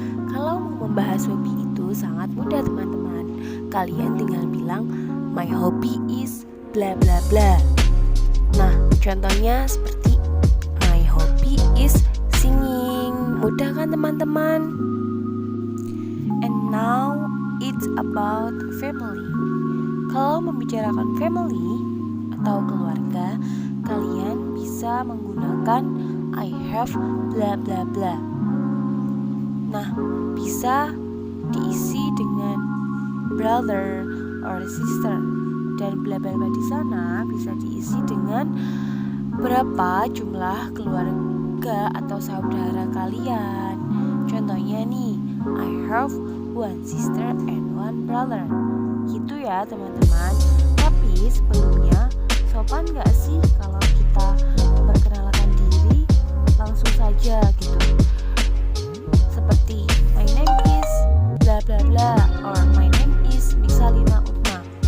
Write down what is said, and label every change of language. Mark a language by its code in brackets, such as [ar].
[id] Kalau mau membahas hobi itu sangat mudah, teman-teman. Kalian tinggal bilang [en] my hobby is bla bla bla. [id] Nah, contohnya seperti [en] my hobby is singing. [id] Mudah kan, teman-teman? [en] And now it's about family. [id] Kalau membicarakan family atau keluarga, kalian bisa menggunakan [en] I have bla bla bla. [id] Nah, bisa diisi dengan [en] brother or sister. [id] Dan bla bla bla di sana bisa diisi dengan berapa jumlah keluarga atau saudara kalian. Contohnya nih, [en] I have one sister and one brother. [id] Gitu ya teman-teman. Tapi sebelumnya, sopan gak sih kalau kita memperkenalkan diri langsung saja gitu? Seperti [en] my name is bla bla bla or my name is Miksalina Utma.